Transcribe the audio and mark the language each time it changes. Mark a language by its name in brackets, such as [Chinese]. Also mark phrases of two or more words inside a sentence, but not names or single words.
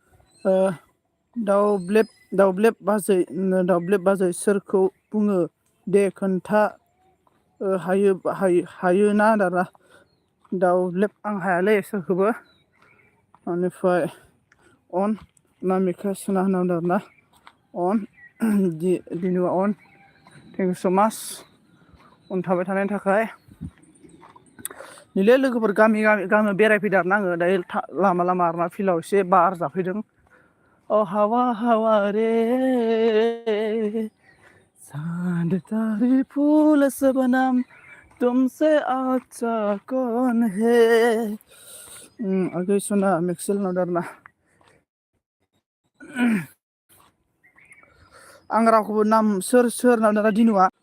[Bodo] दाउब्लेब बाजै सोरखौ बुङो दे खोन्था हायोना दाना दाउब्लेब आं हायालै सोरखौबो बेनिफ्राय अन अनामिका सोना होनांगौ आरोना अन दिनु अन [English] thank you so much [Bodo] अन थाबाय थानायनि थाखाय नैलै लोगोफोर गामि बेरायफैदों आरोना आङो दायो लामा आरोना फिल्डआव एसे बार जाफैदों [Hindi] ओ हावा रे चांद तारे फूल सबनम तुमसे अच्छा कौन है [Bodo] आगे सुना मिक्सेल नदारना आं रावखौबो नाम सोर नादा दिनुआ